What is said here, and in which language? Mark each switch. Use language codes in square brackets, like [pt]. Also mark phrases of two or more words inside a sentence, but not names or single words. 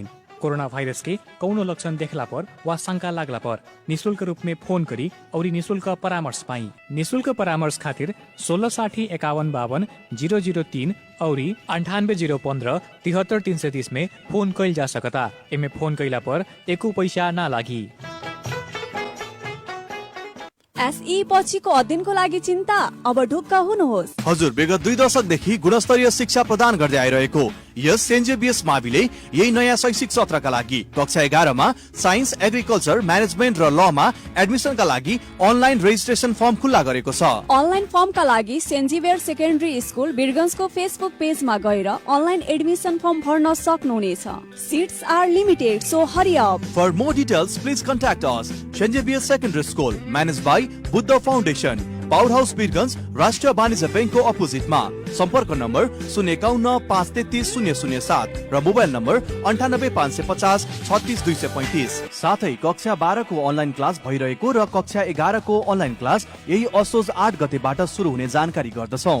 [bho] कोरोना वायरस के कौनो लक्षण देखला पर वा शंका लागला पर निःशुल्क रूप में फोन करी और निःशुल्क परामर्श पाई। निःशुल्क परामर्श खातिर 1660 51 52 003 और 98 015 73 330 में फोन कैल जा सकता। एमे फोन कैला पर एको पैसा ना लागी। [ne] एसई पछिको अध्ययनको लागि चिन्ता अब ढुक्क हुनुहोस्। हजुर, विगत 2 दशकदेखि गुणस्तरीय शिक्षा प्रदान गर्दै आइरहेको यस सेन्ट जेभियर्स माविले यही नयाँ शैक्षिक सत्रका लागि कक्षा 11 मा साइन्स, एग्रिकल्चर, म्यानेजमेन्ट र ल मा एडमिसनका लागि [en] online registration form [ne] खुल्ला गरेको छ। अनलाइन फर्मका लागि सेन्ट जेभियर सेकेन्डरी स्कुल बिरगंजको फेसबुक पेजमा गएर [en] online admission form [ne] भर्न सक्नुहुनेछ। [en] Seats are limited, so hurry up. For more details, please contact us. St. Xavier Secondary School, managed by Buddha Foundation, [ne] पावर हाउस बिरगंज, राष्ट्रिय वाणिज्य बैंकको अपोजिटमा। सम्पर्क नम्बर 051 533 007 र मोबाइल नम्बर 98 550 36 235। साथै कक्षा 12 को [en] online class [ne] भइरहेको र कक्षा 11 को [en] online class [ne] यही असोज 8 गतेबाट सुरु हुने जानकारी गर्दछौं।